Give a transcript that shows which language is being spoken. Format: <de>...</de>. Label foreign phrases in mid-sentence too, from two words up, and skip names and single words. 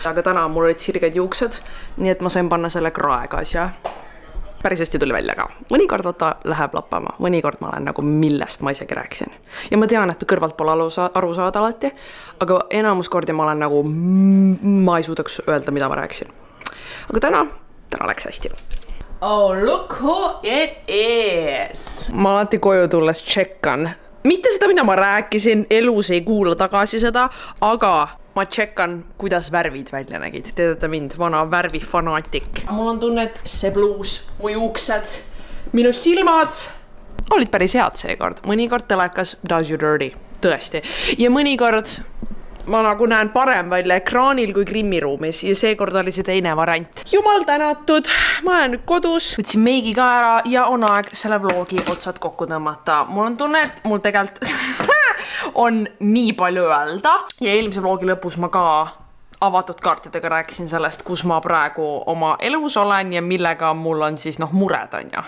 <et>Aga täna mul olid sirged juuksed, nii et ma sain panna selle kraegas ja päris hästi tuli välja ka. Mõnikord vaata läheb lappama, mõnikord ma olen nagu millest ma isegi rääksin. Ja ma tean, et kõrvalt pole aru saada alati, aga enamus kordi ma olen nagu, ma ei suudaks öelda, mida ma rääksin. Aga täna läks hästi.</et> <en>Oh, look who it is!</en> <et>Ma alati koju tulles tšekkan. Mitte seda, mida ma rääkisin, elus ei kuula tagasi seda, aga ma tšekkan, kuidas värvid välja nägid. Teedate mind, vana värvifanaatik. Mul on tunne, et see bluus, mu juuksed, minu silmad olid päris head seekord. Mõnikord telekas</et> <en>does you dirty,</en> <et>tõesti. Ja mõnikord ma nagu näen parem välja ekraanil kui grimmiruumis ja seekord oli see teine variant. Jumal tänatud, ma olen nüüd kodus, võtsin meigi ka ära ja on aeg selle vlogi otsad kokku tõmmata. Mul on tunne, et mul tegelikult on nii palju öelda ja eelmise vlogi lõpus ma ka avatud kaartidega rääkisin sellest, kus ma praegu oma elus olen ja millega mul on siis mured on ja.</et>